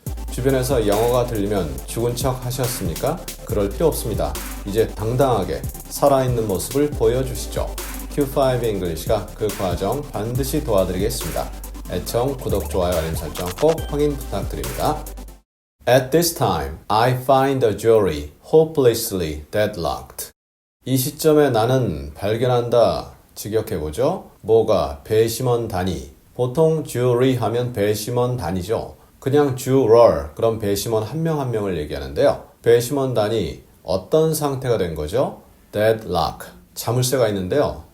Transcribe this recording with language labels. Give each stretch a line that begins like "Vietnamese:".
Korean: 주변에서 영어가 들리면 죽은 척 하셨습니까? 그럴 필요 없습니다. 이제 당당하게 살아있는 모습을 보여주시죠. Q5 English가 그 과정 반드시 도와드리겠습니다. 애청, 구독, 좋아요, 알림 설정 꼭 확인 부탁드립니다.
English: At this time, I find the jury hopelessly deadlocked.
Korean: 이 시점에 나는 발견한다. 직역해보죠. 뭐가 배심원 단위. 보통 jury 하면 배심원 단위죠. 그냥 juror, 그럼 배심원 한 명 한 명을 얘기하는데요. 배심원 단위, 어떤 상태가 된 거죠? deadlock. 자물쇠가 있는데요.